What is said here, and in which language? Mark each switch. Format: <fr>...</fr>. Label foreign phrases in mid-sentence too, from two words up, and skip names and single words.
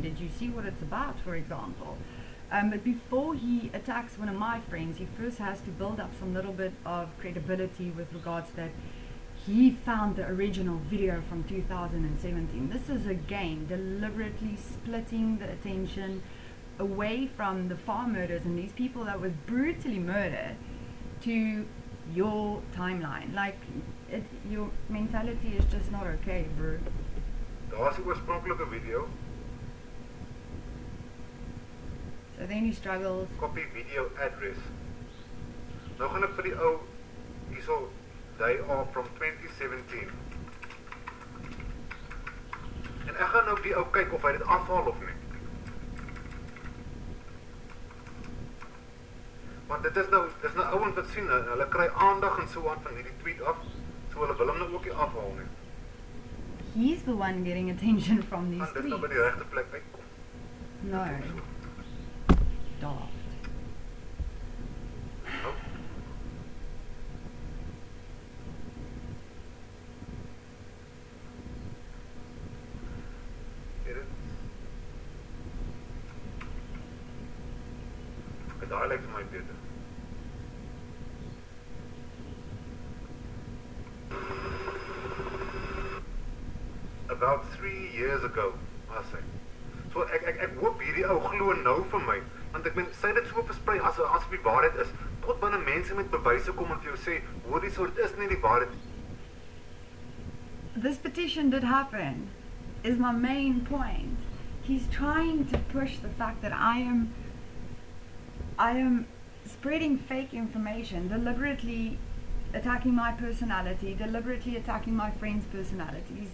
<en>Did you see what it's about, for example? But before he attacks one of my friends, he first has to build up some little bit of credibility with regards that he found the original video from 2017. This is again deliberately splitting the attention away from the farm murders and these people that was brutally murdered to your timeline. Like, your mentality is just not okay, bro.</en> <af>Daar's die oorspronklike video.</af> <en>So then he struggles. Copy video address.</en> <af>Nou gaan ek vir die ou hierso,</af> <en>they are from 2017.</en> <af>En ek gaan nou die ou kyk of hy dit afhaal of nie. Want dit is nou ouens wat sien, hulle kry aandag en so aan van hierdie tweet af, so hulle wil hom nou ook nie afhaal nie.</af> <en>He's the one getting attention from these tweets.</en> <af>Dit nou by die regte plek uitkom.</af> <en>No. Daft.</en> <af>Oh. Daai lyk vir my beter.</af> <en>About 3 years ago, I say.</en> <af>So ek hoop hierdie ou glo nou vir my, want ek meen sy dit so versprei as die waarheid is. Tot wanneer mense met bewyse kom en vir jou sê, hoor die soort is nie die waarheid.</af> <en>This petition did happen, is my main point. He's trying to push the fact that I am spreading fake information, deliberately attacking my personality, deliberately attacking my friends' personalities.</en>